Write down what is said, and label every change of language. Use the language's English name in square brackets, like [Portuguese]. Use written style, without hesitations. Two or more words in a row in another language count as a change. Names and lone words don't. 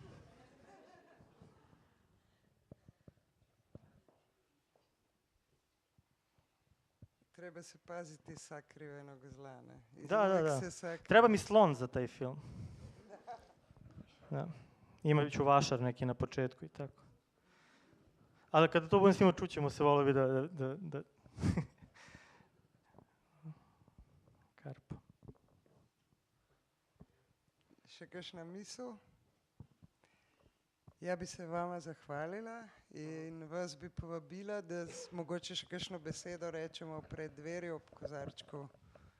[Serbian] Treba se paziti sakrivenog zla, ne? Da. Treba mi slon za taj film. Da. Imat ću vašar neki na početku i tako. Ali kada to budem snimao, čućemo se, volio bi da... Karpo. [Slovenian] Še kakšna misel? Ja bi se vama zahvalila in vas bi povabila, da mogoče še kakšno besedo rečemo pred dverjo ob kozarčku.